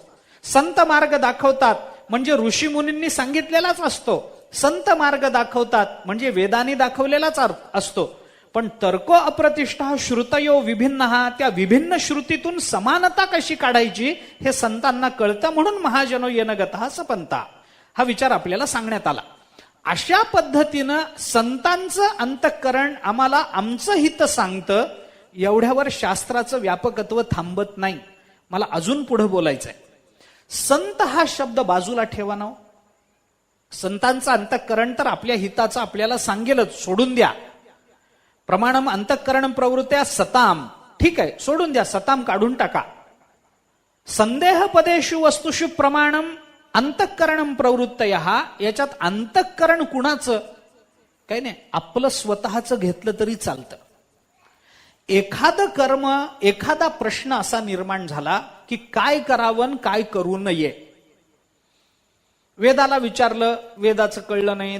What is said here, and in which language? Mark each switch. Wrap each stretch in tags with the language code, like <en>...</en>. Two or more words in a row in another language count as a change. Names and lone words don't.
<mr>संत मार्ग दाखवतात म्हणजे ऋषी मुनींनी सांगितलेलाच असतो. संत मार्ग दाखवतात म्हणजे वेदांनी दाखवलेलाच असतो. पण</mr> <sa>तर्को अप्रतिष्ठा श्रुतयो विभिन्न,</sa> <mr>त्या विभिन्न श्रुतीतून समानता कशी काढायची हे संतांना कळतं. म्हणून</mr> <sa>महाजनो येन गतः स पंथा</sa> <mr>हा विचार आपल्याला सांगण्यात आला. अशा पद्धतीनं संतांचं अंतःकरण आम्हाला आमचं हित सांगतं. एवढ्यावर शास्त्राचं व्यापकत्व थांबत नाही. मला अजून पुढे बोलायचंय. संत हा शब्द बाजूला ठेवा ना. संतांचं अंतःकरण तर आपल्या हिताचं आपल्याला सांगेलच, सोडून द्या.</mr> <sa>प्रमाणम अंतःकरण प्रवृत्त्या सताम,</sa> <mr>ठीक आहे, सोडून द्या, सताम काढून टाका.</mr> <sa>संदेह पदेषु वस्तुषु प्रमाणम अंतःकरणम प्रवृत्तयः,</sa> <mr>याच्यात अंतःकरण कुणाचं काही नाही, आपलं स्वतःचं घेतलं तरी चालतं. एखादं कर्म, एखादा प्रश्न असा निर्माण झाला की काय करावं काय करू नये. वेदाला विचारलं, वेदाचं कळलं नाही.</mr>